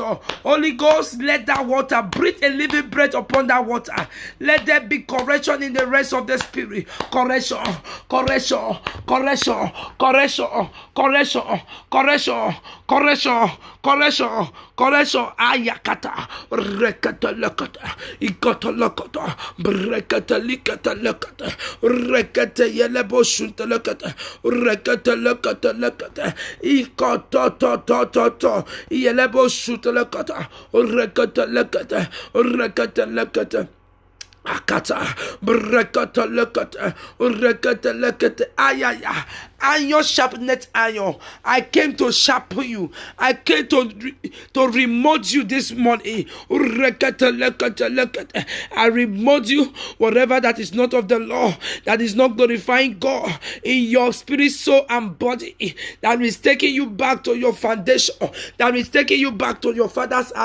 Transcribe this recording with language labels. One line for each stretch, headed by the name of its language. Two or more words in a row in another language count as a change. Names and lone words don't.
English: Holy Ghost, let that water breathe a living breath upon that water. Let there be correction in the rest of the spirit. Correction, correction, correction, correction, correction, correction, correction, correction, correction. Ayakata, rekata lakata, ikata lakata, brekata likata lakata, rekata yelebo shunta lakata, rekata lakata lakata, ikata to, yelebo shunta lakata, rekata lakata, rekata lakata. Akata, brekata lekata, rekata lekata, ayaya. Iron sharpness iron. I came to sharpen you. I came to remote you this morning. I remote you whatever that is not of the law, that is not glorifying God in your spirit, soul, and body, that is taking you back to your foundation, that is taking you back to your father's house.